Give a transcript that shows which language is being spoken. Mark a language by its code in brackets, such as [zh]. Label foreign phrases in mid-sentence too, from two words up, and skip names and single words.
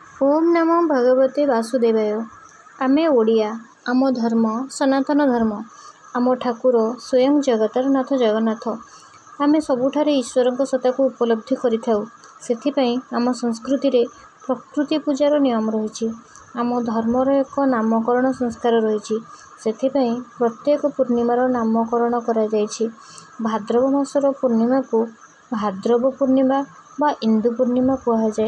[sa] ओम नमो भगवते वासुदेवाय। [or] ଆମେ ଓଡ଼ିଆ, ଆମ ଧର୍ମ ସନାତନ ଧର୍ମ, ଆମ ଠାକୁର ସ୍ୱୟଂ ଜଗତର ନାଥ ଜଗନ୍ନାଥ। ଆମେ ସବୁଠାରେ ଈଶ୍ୱରଙ୍କ ସତ୍ତାକୁ ଉପଲବ୍ଧି କରିଥାଉ। ସେଥିପାଇଁ ଆମ ସଂସ୍କୃତିରେ ପ୍ରକୃତି ପୂଜାର ନିୟମ ରହିଛି। ଆମ ଧର୍ମର ଏକ ନାମକରଣ ସଂସ୍କାର ରହିଛି। ସେଥିପାଇଁ ପ୍ରତ୍ୟେକ ପୂର୍ଣ୍ଣିମାର ନାମକରଣ କରାଯାଇଛି। ଭାଦ୍ରବ ମାସର ପୂର୍ଣ୍ଣିମାକୁ ଭାଦ୍ରବ ପୂର୍ଣ୍ଣିମା ବା ଇନ୍ଦୁ ପୂର୍ଣ୍ଣିମା କୁହାଯାଏ।